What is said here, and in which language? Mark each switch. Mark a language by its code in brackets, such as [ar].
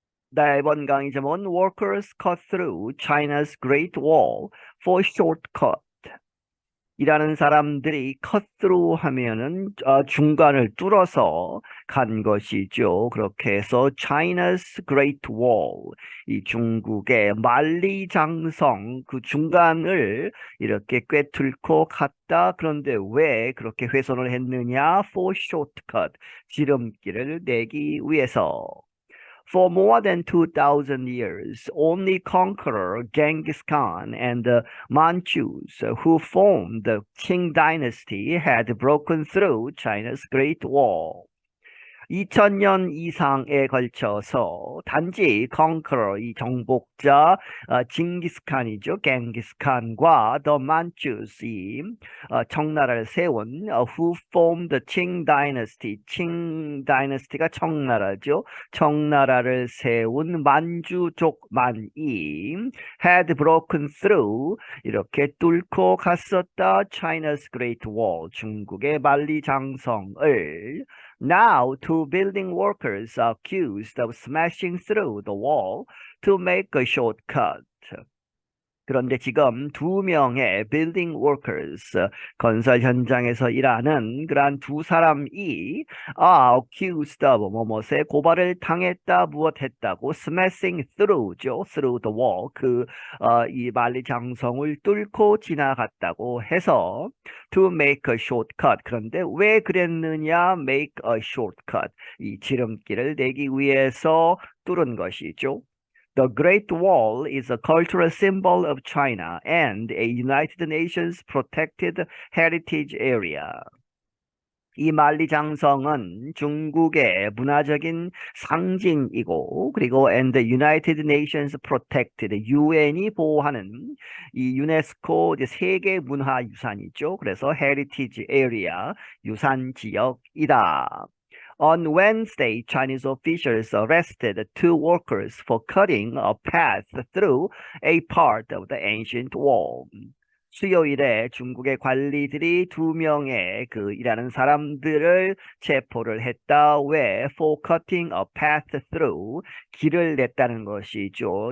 [ko] 네, 이번 강의 제목은 [en] Workers cut through China's Great Wall for shortcut. [ko] 일하는 사람들이 cut through 하면은 중간을 뚫어서 간 것이죠. 그렇게 해서 China's Great Wall, 이 중국의 만리장성 그 중간을 이렇게 꿰뚫고 갔다. 그런데 왜 그렇게 훼손을 했느냐? [en] For shortcut, [ko] 지름길을 내기 위해서. [en] For more than 2,000 years, only conqueror Genghis Khan and the Manchus, who formed the Qing dynasty, had broken through China's Great Wall. [ko] 2000년 이상에 걸쳐서 단지 컨커러, 이 정복자 징기스칸이죠. 갱기스칸과 the Manchus, 이 청나라를 세운 [en] who formed the Qing dynasty, [ko] 칭 다이너스티가 청나라죠. 청나라를 세운 만주족만이 had broken through, 이렇게 뚫고 갔었다. [en] China's Great Wall, [ko] 중국의 만리장성을. [en] Now, two building workers are accused of smashing through the wall to make a shortcut. [ko] 그런데 지금 두 명의 building workers, 건설 현장에서 일하는 그러한 두 사람이 accused of 뭐뭐에 고발을 당했다, 무엇했다고, smashing through죠, [en] through the wall, [ko] 이 만리장성을 뚫고 지나갔다고 해서 [en] to make a shortcut. [ko] 그런데 왜 그랬느냐? [en] make a shortcut, [ko] 이 지름길을 내기 위해서 뚫은 것이죠. [en] The Great Wall is a cultural symbol of China and a United Nations protected heritage area. [ko] 이 만리장성은 중국의 문화적인 상징이고, 그리고 [en] and the United Nations protected, [ko] UN이 보호하는 이 유네스코 세계 문화유산이죠. 그래서 heritage area, 유산 지역이다. [en] On Wednesday, Chinese officials arrested two workers for cutting a path through a part of the ancient wall. [ko] 수요일에 중국의 관리들이 두 명의 일하는 사람들을 체포를 했다. 왜? [en] For cutting a path through, [ko] 길을 냈다는 것이죠.